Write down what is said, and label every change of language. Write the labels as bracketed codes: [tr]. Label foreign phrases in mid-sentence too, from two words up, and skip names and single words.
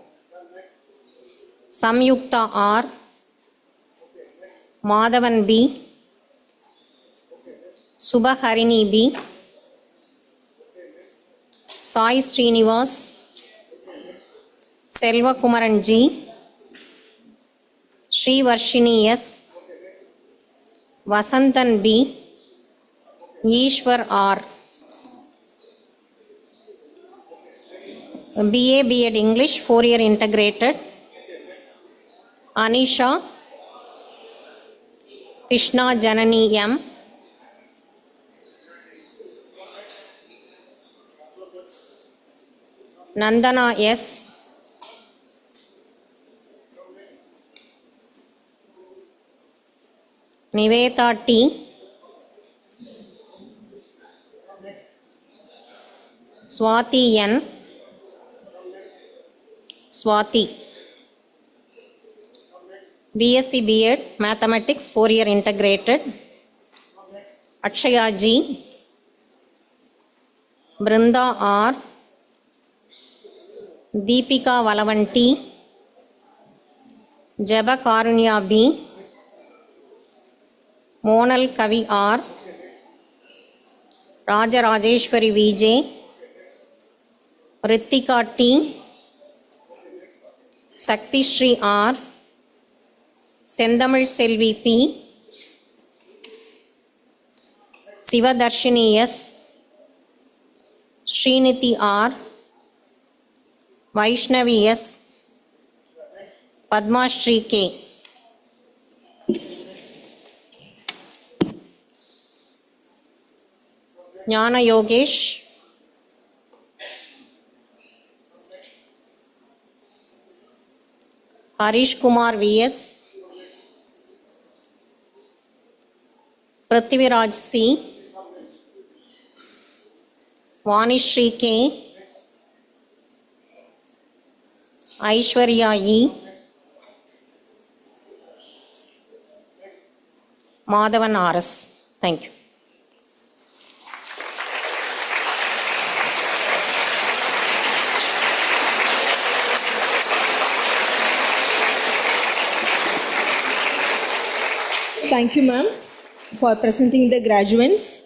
[en] Samyukta R, Madhavan B, Subhaharini B, Sai Srinivas, Selva Kumaran G, Sri Varshini S, Vasantan B, Ishwar R. BA B.Ed English 4-year integrated, Anisha, Krishna Janani M, Nandana S, Niveta T, Swati N, Swati, BSc B.Ed Mathematics 4-year integrated, Akshaya G, Brinda R, Deepika Valavanti, Jaba Karunya B, Monal Kavi R, Raja Rajeshwari VJ, Ritika T, Sakti Shri R, Sendamil Selvi P, Sivadarshini S, Sriniti R, Vaishnavi S, Padma Shri K. Jnana Yogesh, Harish Kumar VS, Prithviraj C, Vanishri K, Aishwarya E, Madhavan RS. Thank you. Thank you, ma'am, for presenting the graduates.